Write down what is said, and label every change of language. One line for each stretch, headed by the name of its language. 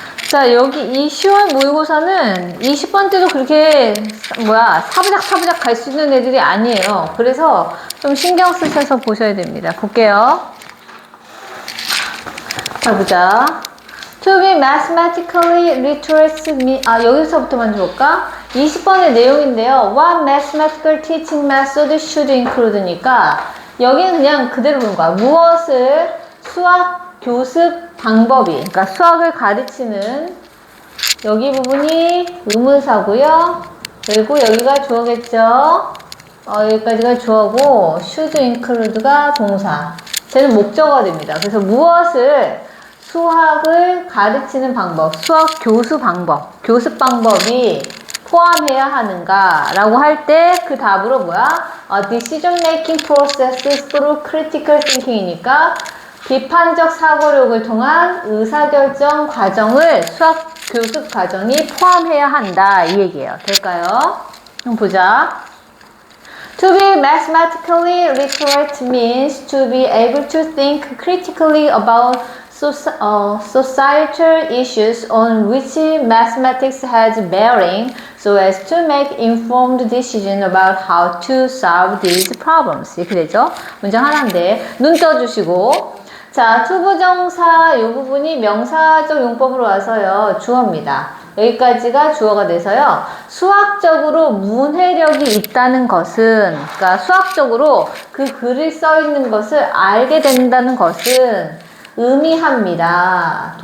Korean: 자, 여기 이 10월 모의고사는 20번 때도 그렇게 사부작 갈 수 있는 애들이 아니에요. 그래서 좀 신경 쓰셔서 보셔야 됩니다. 볼게요. 자, 보자.
English: To be mathematically literate
Korean: 여기서부터 먼저 볼까? 20번의 내용인데요.
English: What mathematical teaching method should include니까
Korean: 여기는 그냥 그대로 보는 거야. 무엇을 수학 교습 방법이, 그러니까 수학을 가르치는 여기 부분이 의문사고요. 그리고 여기가 주어겠죠. 여기까지가 주어고
English: should include
Korean: 가 동사. 쟤는 목적어가 됩니다. 그래서 무엇을 수학을 가르치는 방법, 수학 교수 방법, 교습 방법이 포함해야 하는가 라고 할 때 그 답으로 뭐야?
English: Decision making process through critical thinking
Korean: 이니까 비판적 사고력을 통한 의사결정 과정을 수학 교습 과정이 포함해야 한다 이 얘기예요. 될까요? 한번 보자.
English: To be mathematically literate means to be able to think critically about societal issues on which mathematics has bearing so as to make informed decisions about how to solve these problems.
Korean: 이렇게 되죠. 문장 하나인데 눈 떠주시고 자, 투부정사 이 부분이 명사적 용법으로 와서요. 주어입니다. 여기까지가 주어가 돼서요. 수학적으로 문해력이 있다는 것은 그러니까 수학적으로 그 글을 써 있는 것을 알게 된다는 것은 의미합니다.